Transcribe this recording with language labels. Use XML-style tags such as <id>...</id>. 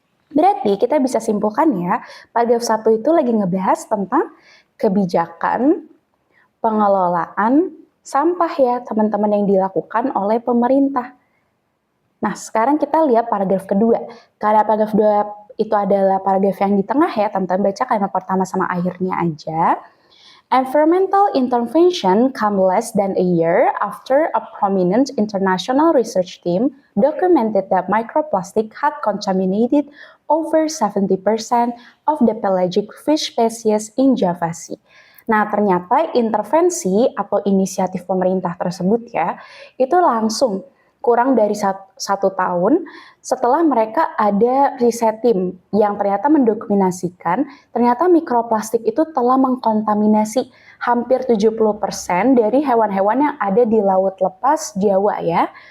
<id>Berarti kita bisa simpulkan ya, paragraf 1 itu lagi ngebahas tentang kebijakan pengelolaan sampah ya teman-teman yang dilakukan oleh pemerintah. Nah, sekarang kita lihat paragraf kedua. Karena paragraf 2 itu adalah paragraf yang di tengah ya, teman-teman baca kalimat pertama sama akhirnya aja.</id> <en>Environmental intervention come less than a year after a prominent international research team documented that microplastic had contaminated over 70% of the pelagic fish species in Java Sea.</en> <id>Nah, ternyata intervensi atau inisiatif pemerintah tersebut ya, itu langsung kurang dari satu tahun setelah mereka ada riset tim yang ternyata mendokumentasikan ternyata mikroplastik itu telah mengkontaminasi hampir 70% dari hewan-hewan yang ada di laut lepas Jawa ya.</id>